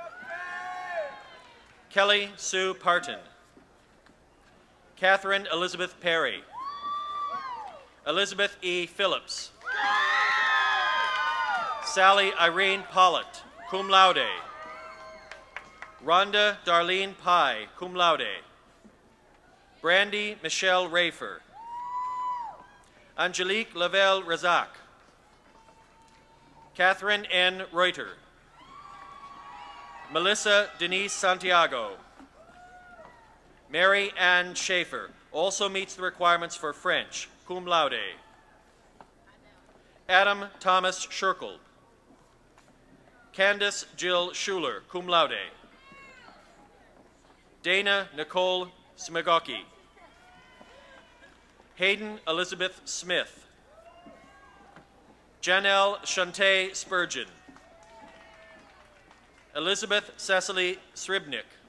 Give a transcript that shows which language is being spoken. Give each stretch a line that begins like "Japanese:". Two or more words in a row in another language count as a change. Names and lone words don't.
English: Kelly Sue Parton. Catherine Elizabeth Perry. Elizabeth E. Phillips. Sally Irene Pollitt,
Latin: cum laude.
English: Rhonda Darlene Pye,
Latin: cum laude.
English: Brandy Michelle Rafer. Angelique Lavelle Razak. Catherine N. Reuter. Melissa Denise Santiago. Mary Ann Schaefer also meets the requirements for French,
Latin: cum laude.
English: Adam Thomas Scherkel. Candace Jill Schuler,
Latin: cum laude.
English: Dana Nicole Smigoki. Hayden Elizabeth Smith. Janelle Shante Spurgeon. Elizabeth Cecily Sribnik.